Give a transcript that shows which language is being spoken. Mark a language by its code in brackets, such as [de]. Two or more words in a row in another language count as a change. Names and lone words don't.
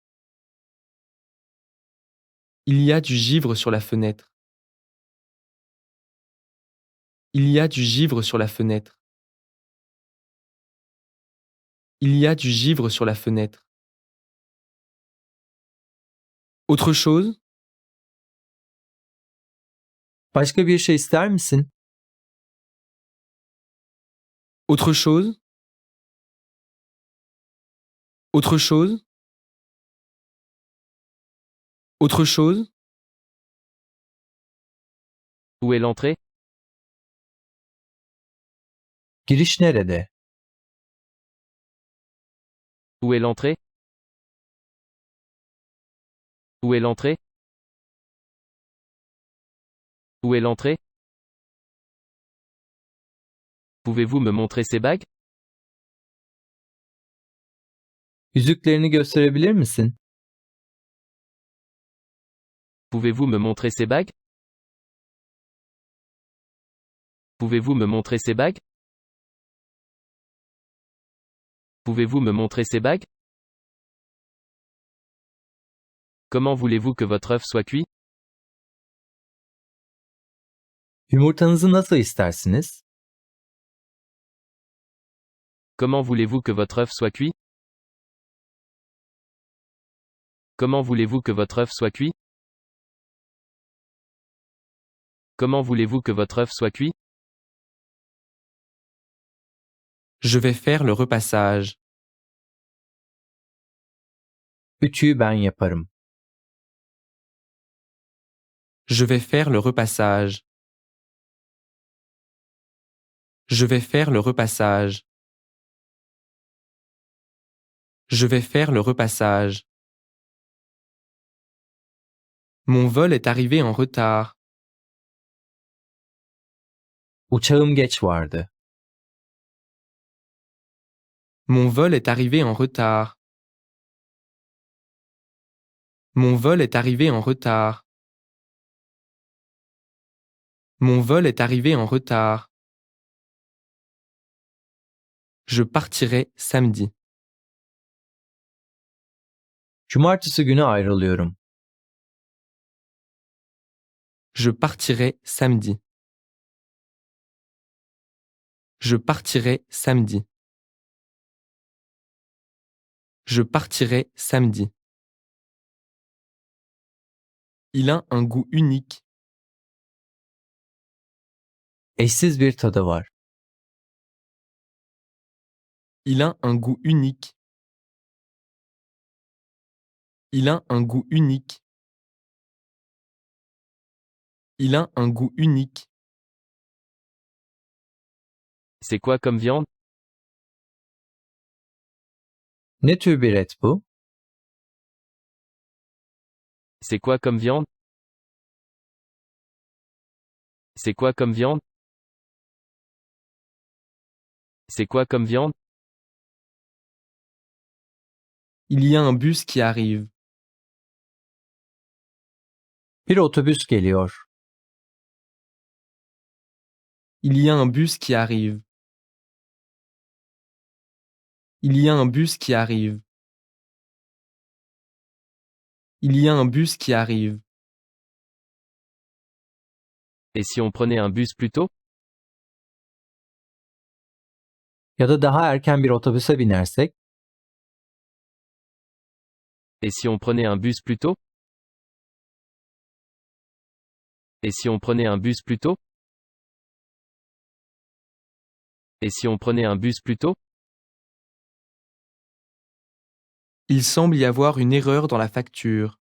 [fr] Il y a du givre sur la fenêtre. Il y a du givre sur la fenêtre. Il y a du givre sur la fenêtre. Autre chose? [tr] Başka bir şey ister misin? [fr] Autre chose? Autre chose? Autre chose? Où est l'entrée? [tr] Giriş nerede? [fr] Où est l'entrée? Où est l'entrée? Où est l'entrée? Pouvez-vous me montrer ces bagues? [tr] Yüzüklerini gösterebilir misin? [fr] Pouvez-vous me montrer ces bagues? Pouvez-vous me montrer ces bagues? Pouvez-vous me montrer ces bagues? Comment voulez-vous que votre œuf soit cuit? [tr] Yumurtanızı nasıl istersiniz? [fr] Comment voulez-vous que votre œuf soit cuit? Comment voulez-vous que votre œuf soit cuit? Comment voulez-vous que votre œuf soit cuit? Je vais faire le repassage. [tr] Ütüyü ben yaparım. [fr] Je vais faire le repassage. Je vais faire le repassage. Je vais faire le repassage. Mon vol est arrivé en retard. [tr] Uçağım geç vardı. [fr] Mon vol est arrivé en retard. Mon vol est arrivé en retard. Mon vol est arrivé en retard. Je partirai samedi. [tr] Cumartesi günü ayrılıyorum. [fr] Je partirai samedi. Je partirai samedi. Je partirai samedi. Il a un goût unique. [tr] Eşsiz bir tadı var. [fr] Il a un goût unique. Il a un goût unique. Il a un goût unique. C'est quoi comme viande? [tr] Ne tür bir et bu? [fr] C'est quoi comme viande? C'est quoi comme viande? C'est quoi comme viande? Il y a un bus qui arrive. [tr] Bir otobüs geliyor. [fr] Il y a un bus qui arrive. Il y a un bus qui arrive. Il y a un bus qui arrive. Et si on prenait un bus plus tôt? [tr] Ya da daha erken bir otobüse binersek? [fr] Et si on prenait un bus plus tôt? Et si on prenait un bus plus tôt? Et si on prenait un bus plus tôt? Il semble y avoir une erreur dans la facture.